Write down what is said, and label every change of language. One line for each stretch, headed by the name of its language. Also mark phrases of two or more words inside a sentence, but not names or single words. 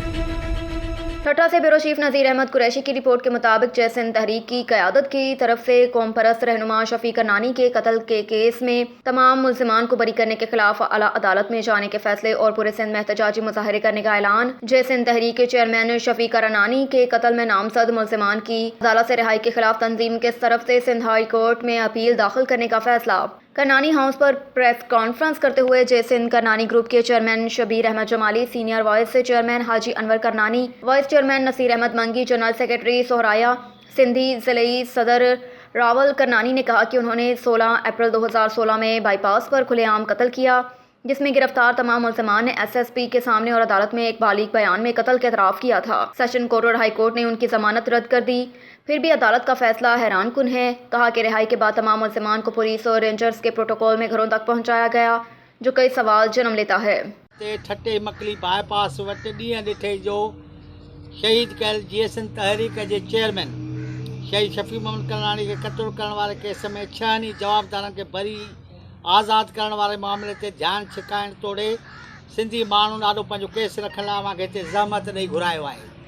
Urdu: ٹھٹہ سے بیورو چیف نذیر احمد قریشی کی رپورٹ کے مطابق جئے سندھ تحریک کی قیادت کی طرف سے قوم پرست رہنما شفیق کرنانی کے قتل کے کیس میں تمام ملزمان کو بری کرنے کے خلاف اعلیٰ عدالت میں جانے کے فیصلے اور پورے سندھ میں احتجاجی مظاہرے کرنے کا اعلان. جئے سندھ تحریک کے چیئرمین شفیق کرنانی کے قتل میں نامزد ملزمان کی عدالت سے رہائی کے خلاف تنظیم کے طرف سے سندھ ہائی کورٹ میں اپیل داخل کرنے کا فیصلہ. کرنانی ہاؤس پر
English: press conference
Urdu: کرتے ہوئے جئے سندھ کرنانی گروپ کے چیئرمین شبیر احمد جمالی,
English: senior vice chairman
Urdu: حاجی انور کرنانی,
English: vice chairman
Urdu: نصیر احمد منگی,
English: general secretary
Urdu: سہرایا سندھی، ضلعی صدر راول کرنانی نے کہا کہ انہوں نے 16 اپریل 2016 میں بائی پاس پر کھلے عام قتل کیا، جس میں گرفتار تمام ملزمان نے SSP کے سامنے اور عدالت میں ایک بالغ بیان میں قتل کا اعتراف کیا تھا.
English: session court
Urdu: اور
English: high court
Urdu: نے ان کی ضمانت رد کر دی. پھر بھی عدالت کا فیصلہ حیران کن ہے. کہا کہ رہائی کے بعد تمام ملزمان کو پولیس اور رینجرز کے پروٹوکول میں گھروں تک پہنچایا گیا، جو کئی سوال جنم لیتا ہے.
Sindhi: ٹھٹے مکلی بائی پاس وٹ ڈींहं ॾिठे जो शहीद कयल GSN तहरीक जे चेयरमैन शहीद शफ़ी मोहम्मद करनाणी खे क़त्ल करण वारे केस में 6 जवाबदारनि खे भरी आज़ादु करण वारे मामले ते ध्यानु छिकाइण तोड़े सिंधी माण्हू ॾाढो पंहिंजो केस रखण लाइ मूंखे हिते ज़हमत ॾेई घुरायो आहे.